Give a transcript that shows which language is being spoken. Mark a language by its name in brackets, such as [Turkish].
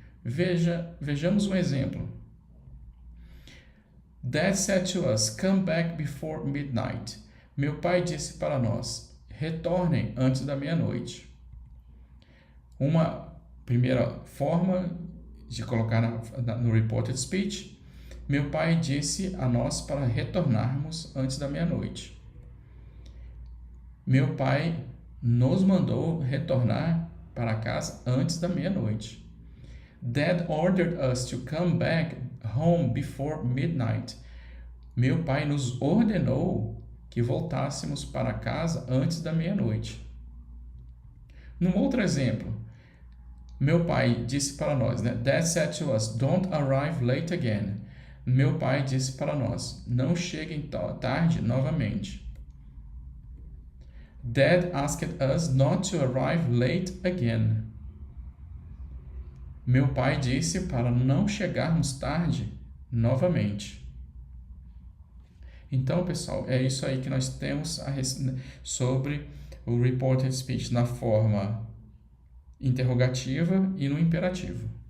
[Portuguese] Vejamos um exemplo. [English] Dad said to us, come back before midnight. [Portuguese] Meu pai disse para nós, retornem antes da meia-noite. Uma primeira forma de colocar no reported speech, meu pai disse a nós para retornarmos antes da meia-noite. Meu pai nos mandou retornar para casa antes da meia-noite. [English] Dad ordered us to come back home before midnight. [Portuguese] Meu pai nos ordenou que voltássemos para casa antes da meia-noite. Num outro exemplo, meu pai disse para nós, [English] Dad said to us, don't arrive late again. [Portuguese] Meu pai disse para nós, não cheguem tarde novamente. [English] Dad asked us not to arrive late again. [Portuguese] Meu pai disse para não chegarmos tarde novamente. Então, pessoal, é isso aí que nós temos sobre o reported speech na forma interrogativa e no imperativo.